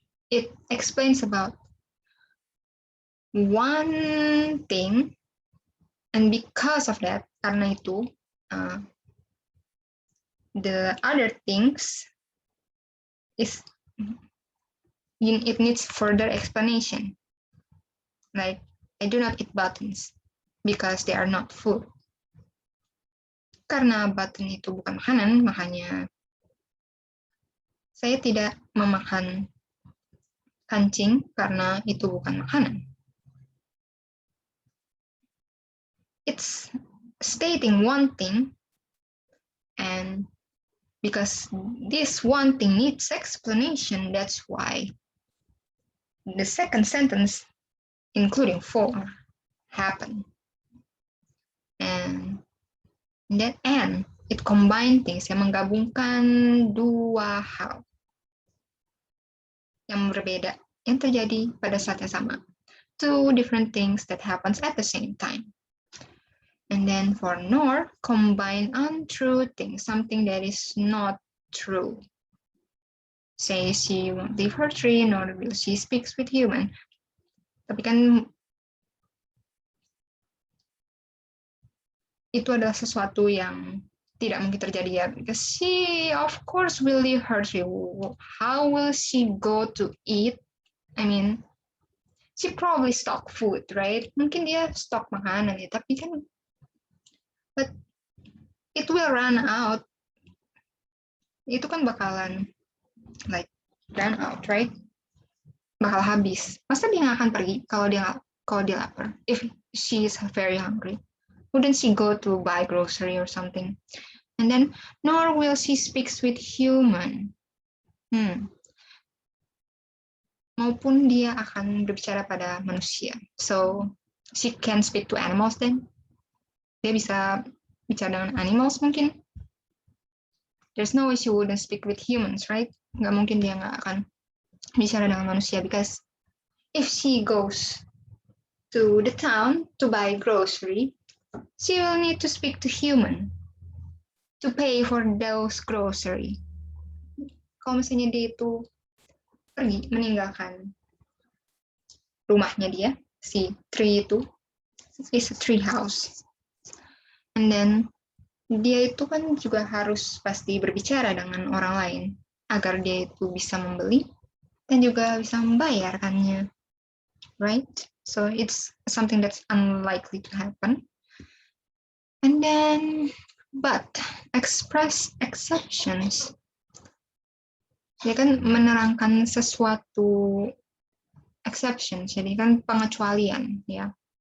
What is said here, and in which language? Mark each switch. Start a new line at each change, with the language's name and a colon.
English: It explains about one thing, and because of that, karena itu, the other things is it needs further explanation. Like, I do not eat buttons because they are not food.
Indonesian: Karena button itu bukan makanan, makanya saya tidak memakan kancing karena itu bukan makanan.
English: It's stating one thing, and because this one thing needs explanation, that's why the second sentence, including for, happen.
Indonesian: And that and it combine things, yang menggabungkan dua hal yang berbeda yang terjadi pada saat yang sama.
English: Two different things that happens at the same time. And then for nor, combine untrue things, something that is not true. Say she won't leave her tree, nor will she speaks with human.
Indonesian: Tapi kan itu adalah sesuatu yang tidak mungkin terjadi ya.
English: Because she of course will leave her tree. How will she go to eat? I mean, she probably stock food, right?
Indonesian: Mungkin dia stok makanan ya, tapi kan but it will run out. Itu kan bakalan like run out, right? Bakal habis.
English: Masa dia nggak akan pergi kalau dia lapar? If she is very hungry, wouldn't she go to buy grocery or something? And then nor will she speaks with human. Maupun dia akan berbicara pada manusia. So she can speak to animals then.
Indonesian: Dia bisa bicara dengan animals mungkin.
English: There's no way she wouldn't speak with humans, right? Nggak mungkin dia nggak akan bicara dengan manusia, because if she goes to the town to buy grocery, she will need to speak to human to pay for those grocery.
Indonesian: Kalau misalnya dia itu pergi meninggalkan rumahnya dia, si tree itu, is a tree house. And then dia itu kan juga harus pasti berbicara dengan orang lain agar dia itu bisa membeli dan juga bisa membayarkannya, right?
English: So it's something that's unlikely to happen. And then, but express exceptions.
Indonesian: Dia kan menerangkan sesuatu exceptions, jadi kan pengecualian, ya.